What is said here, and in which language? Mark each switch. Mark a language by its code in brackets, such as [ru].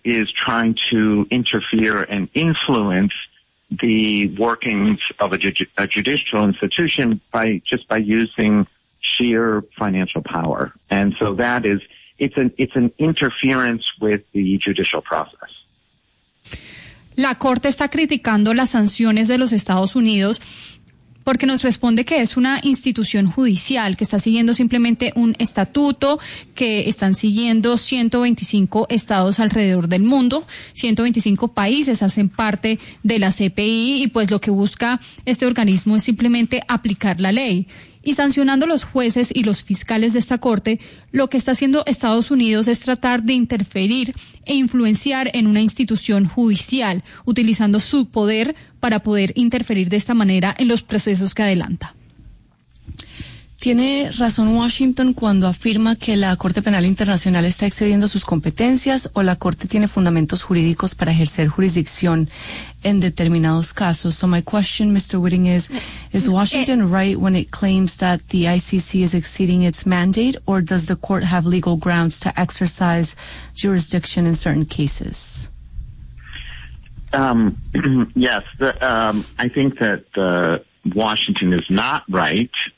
[en] is trying to interfere and influence the workings of a judicial institution by using sheer financial power. And so that is, it's an interference with the judicial process. [es] La Corte está criticando las sanciones de los Estados Unidos porque nos responde que es una institución judicial que está siguiendo simplemente un estatuto que están siguiendo 125 estados alrededor del mundo, 125 países hacen parte de la CPI y pues lo que busca este organismo es simplemente aplicar la ley. Y sancionando los jueces y los fiscales de esta corte, lo que está haciendo Estados Unidos es tratar de interferir e influenciar en una institución judicial, utilizando su poder para poder interferir de esta manera en los procesos que adelanta. ¿Tiene razón Washington cuando afirma que la Corte Penal Internacional está excediendo sus competencias o la Corte tiene fundamentos jurídicos para ejercer jurisdicción en determinados casos? [en] So my question, Mr. Whiting, is Washington right when it claims that the ICC is exceeding its mandate, or does the court have legal grounds to exercise jurisdiction in certain cases? I think that Washington is not right.